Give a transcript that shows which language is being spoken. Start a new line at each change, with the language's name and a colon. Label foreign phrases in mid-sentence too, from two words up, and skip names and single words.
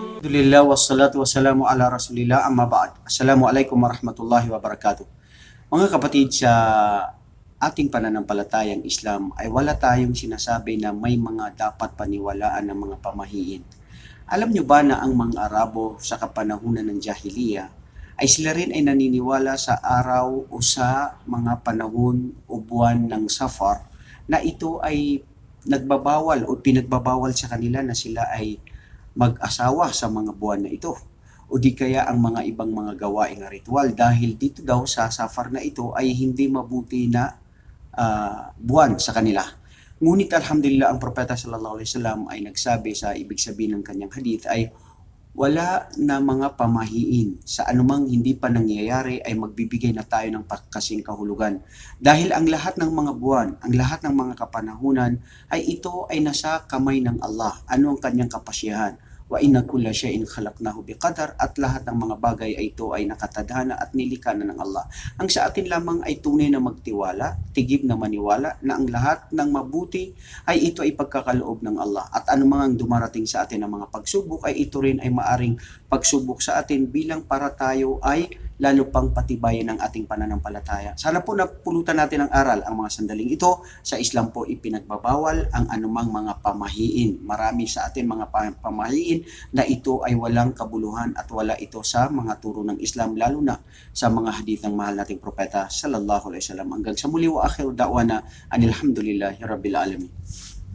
Arabic: الحمد لله والصلاة والسلام على رسول الله أما بعد. السلام عليكم ورحمة الله وبركاته.
Filipino: Mga kapatid, sa ating pananampalatayang Islam ay wala tayong sinasabi na may mga dapat paniwalaan ng mga pamahiin. Alam nyo ba na ang mga Arabo sa kapanahunan ng Jahiliya ay sila rin ay naniniwala sa araw o sa mga panahon o buwan ng Safar na ito ay nagbabawal o pinagbabawal sa kanila na sila ay mag-asawa sa mga buwan na ito o di kaya ang mga ibang mga gawaing ritual dahil dito daw sa Safar na ito ay hindi mabuti na buwan sa kanila. Ngunit alhamdulillah ang propeta
Arabic: صلى الله عليه وسلم
Filipino: ay nagsabi sa ibig sabihin ng kanyang hadith ay wala na mga pamahiin sa anumang hindi pa nangyayari ay magbibigay na tayo ng kasing kahulugan. Dahil ang lahat ng mga buwan, ang lahat ng mga kapanahunan ay ito ay nasa kamay ng Allah. Ano ang kanyang kapasyahan?
Arabic: وإنا كل شيء خلقناه بقدر,
Filipino: at lahat ng mga bagay ay ito ay nakatadhana at nilikha na ng Allah. Ang sa atin lamang ay tunay na magtiwala, tigib na maniwala na ang lahat ng mabuti ay ito ay pagkakaloob ng Allah. At anumang dumarating sa atin ng mga pagsubok ay ito rin ay maaring pagsubok sa atin bilang para tayo ay lalo pang patibayan ng ating pananampalataya. Sana po napulutan natin ng aral ang mga sandaling ito. Sa Islam po ipinagbabawal ang anumang mga pamahiin. Marami sa atin mga pamahiin na ito ay walang kabuluhan at wala ito sa mga turo ng Islam, lalo na sa mga hadith ng mahal nating propeta
Arabic: صلى الله عليه وسلم.
Filipino: Hanggang sa muli,
Arabic: وآخر دعوانا أن الحمد لله رب العالمين.